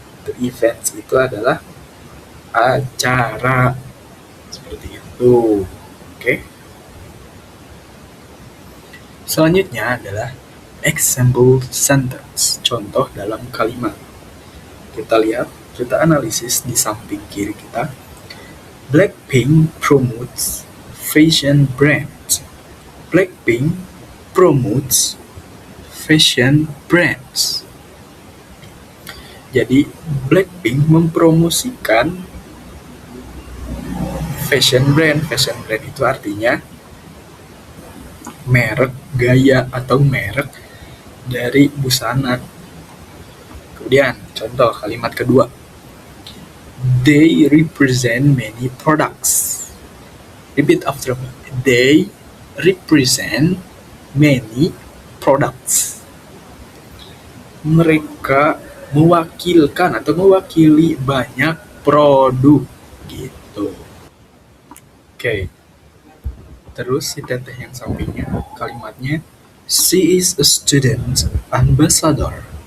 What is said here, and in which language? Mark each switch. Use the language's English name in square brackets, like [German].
[Indonesian] Events itu adalah acara seperti itu. Oke. Selanjutnya adalah example sentence, contoh dalam kalimat. Kita lihat, kita analisis di samping kiri kita. [English] Blackpink promotes fashion brands. Blackpink promotes fashion brands. [Indonesian] Jadi Blackpink mempromosikan fashion brand. Fashion brand itu artinya merek gaya atau merek dari busana. Kemudian contoh kalimat kedua. [English] They represent many products. Repeat after me. They represent many products. [Indonesian] Mereka mewakilkan atau mewakili banyak produk gitu. Oke. Terus si teteh yang sampingnya kalimatnya [English] she is a student ambassador.